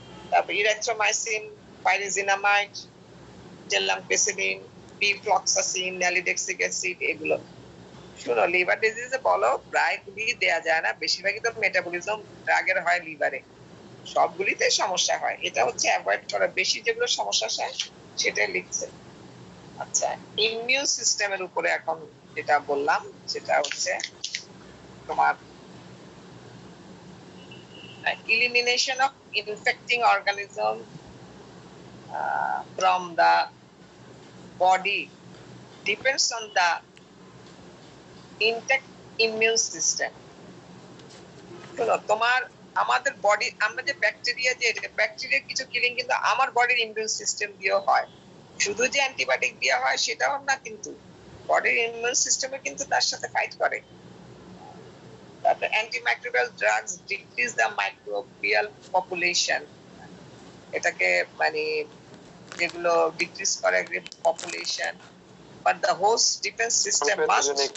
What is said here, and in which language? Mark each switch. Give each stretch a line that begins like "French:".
Bangla: তারপর erythromycin, pyrazinamide, টেলামপিসিলিন, pefloxacin, ন্যালিডেক্সিক acid, এগুলো। শুনো, লিভার ডিজিজে বলো প্রায়গুলি দেয়া যায় না, বেশিরভাগই তো মেটাবলিজম ড্রাগের হয় লিভারে, সবগুলিতে সমস্যা হয়, এটা হচ্ছে অ্যাভয়েড করা। বেশি যেগুলো সমস্যা হয় সেটাই লিখছে। আচ্ছা, ইমিউন সিস্টেমের উপরে এখন যেটা বললাম সেটা হচ্ছে তোমার
English: elimination of infecting organism from the body depends on the intact immune system.
Bangla: শোনো, তোমার আমাদের বডি, আমরা যে ব্যাকটেরিয়া, যে ব্যাকটেরিয়া কিছু কিলিং কিন্তু আমার বডির ইমিউন সিস্টেম দিয়েও হয়, শুধু যে অ্যান্টিবায়োটিক দিয়ে হয় সেটাও না, কিন্তু বডির ইমিউন সিস্টেমে কিন্তু তার সাথে ফাইট করে। তারপরে
English: antimicrobial drugs decrease the microbial population,
Bangla: এটাকে মানে যেগুলো ডিক্রিজ করে population,
English: but the host defence system must,